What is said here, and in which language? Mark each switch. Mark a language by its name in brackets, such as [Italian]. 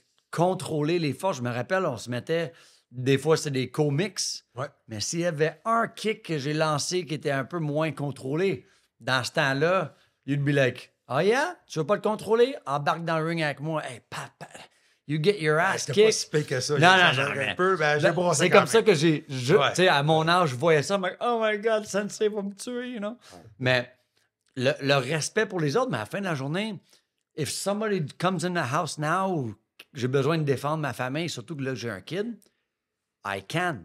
[French] Contrôler les forces, je me rappelle, on se mettait, des fois c'est des co-mix, ouais. Mais s'il y avait un kick que j'ai lancé qui était un peu moins contrôlé, dans ce temps-là, [English] you'd be like, oh yeah, [French] tu veux pas le contrôler? Embarque dans le ring avec moi. [English] Hey, papa, you get your ass kicked. [French] Pas si pire que ça. Non, c'est comme ça que tu sais, à mon âge, je voyais ça, like, [English] oh my God, [French] Sensei va me tuer, [English] you know? [French] Ouais. Mais le respect pour les autres, mais à la fin de la journée, [English] if somebody comes in the house now, [French] j'ai besoin de défendre ma famille, surtout que là, j'ai un kid, [English] I can.